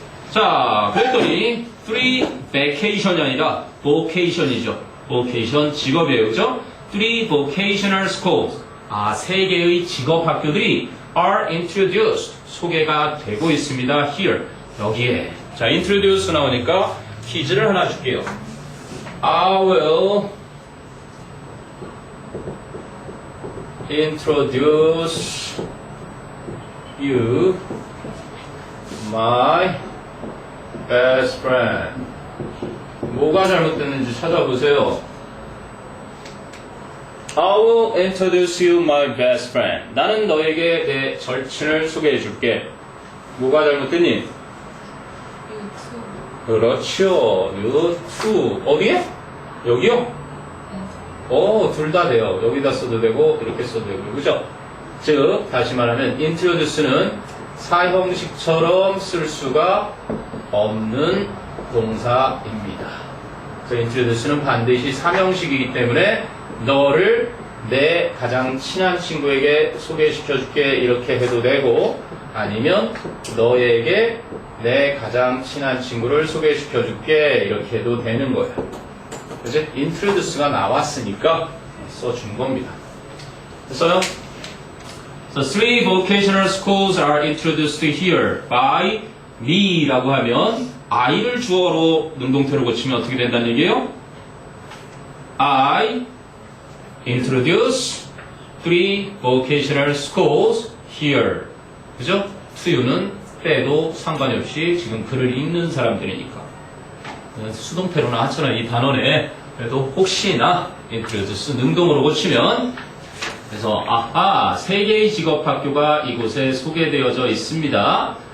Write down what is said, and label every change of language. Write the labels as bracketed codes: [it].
[ko] 자, 그랬더니 3 vacation이 아니라 vocation이죠. vocation 직업이에요. [en] 그죠? 3 vocational schools. [ko] 3개의 직업 학교들이 [en] are introduced. [ko] 소개가 되고 있습니다. here. 여기에. 자, introduce 나오니까 퀴즈를 하나 줄게요. [en] I will introduce you my best friend. [ko] 뭐가 잘못됐는지 찾아보세요. [en] I will introduce you my best friend. [ko] 나는 너에게 내 절친을 소개해 줄게. 뭐가 잘못됐니? 그렇죠. you too. 어디에? 여기요? 둘 다 돼요. 여기다 써도 되고 이렇게 써도 되고. 그죠? 즉 다시 말하면 introduce는 사형식처럼 쓸 수가 없는 동사입니다. 그래서 introduce는 반드시 삼형식이기 때문에 너를 내 가장 친한 친구에게 소개시켜줄게 이렇게 해도 되고, 아니면 너에게 내 가장 친한 친구를 소개시켜줄게 이렇게 해도 되는 거예요. 그래서 introduce가 나왔으니까 써준 겁니다. 됐어요? [en] So 3 vocational schools are introduced here by me [ko] 라고 하면 I를 주어로 능동태로 고치면 어떻게 된다는 얘기예요? [en] I introduce 3 vocational schools here. [ko] 그죠? to you는 빼도 상관이 없이 지금 글을 읽는 사람들이니까. 수동태로나 하잖아요. 이 단원에. 그래도 혹시나 introduce 능동으로 고치면, 그래서 3개의 직업학교가 이곳에 소개되어져 있습니다.